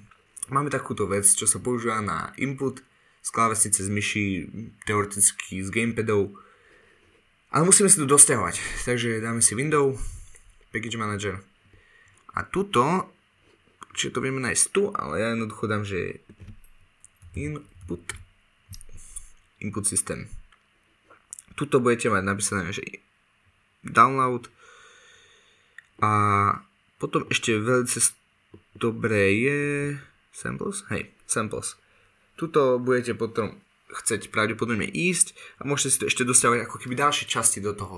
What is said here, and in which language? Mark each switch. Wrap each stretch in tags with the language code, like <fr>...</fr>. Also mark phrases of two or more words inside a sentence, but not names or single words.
<sk>Máme takúto vec, čo sa používa na input z klávesnice, z myši, teoreticky z gamepadov. Ale musíme si to dosťahovať. Takže dáme si Window, Package Manager. A tuto, čiže to budeme nájsť tu, ale ja jednoducho dám, že</sk> <en>input system.</en> <sk>Tuto budete mať napísané, že download a potom ešte veľmi dobré je samples. Tuto budete potom chcieť pravdepodobne ísť a môžete si to ešte dostávať ako keby ďalšie časti do toho.</sk>